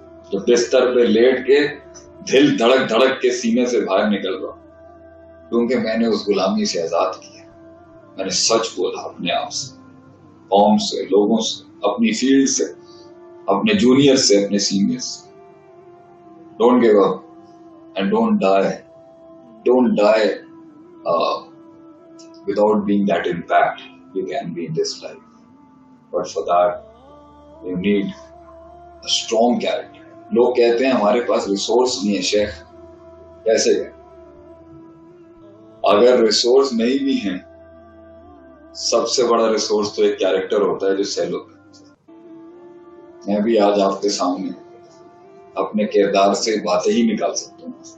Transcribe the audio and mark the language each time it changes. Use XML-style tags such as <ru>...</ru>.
<ur>جو بستر پہ لیٹ کے دل دھڑک دھڑک کے سینے سے باہر نکل رہا، کیونکہ میں نے اس غلامی سے آزاد کیا. میں نے سچ بولا اپنے آپ سے، قوم سے، لوگوں سے، اپنی فیلڈ سے، اپنے جونیئر سے، اپنے سینئر سے.</ur> <en>Don't give up and don't die without being that impact you can be in this life. But for that you need a strong character.</en> <ur>لوگ کہتے ہیں ہمارے پاس ریسورس نہیں ہے. شیخ کیسے گئے؟ اگر ریسورس نہیں بھی ہیں، سب سے بڑا ریسورس تو ایک کیریکٹر ہوتا ہے جو سیل ہوتا ہے. میں بھی آج آپ کے سامنے اپنے کردار سے باتیں ہی نکال سکتا ہوں.</ur>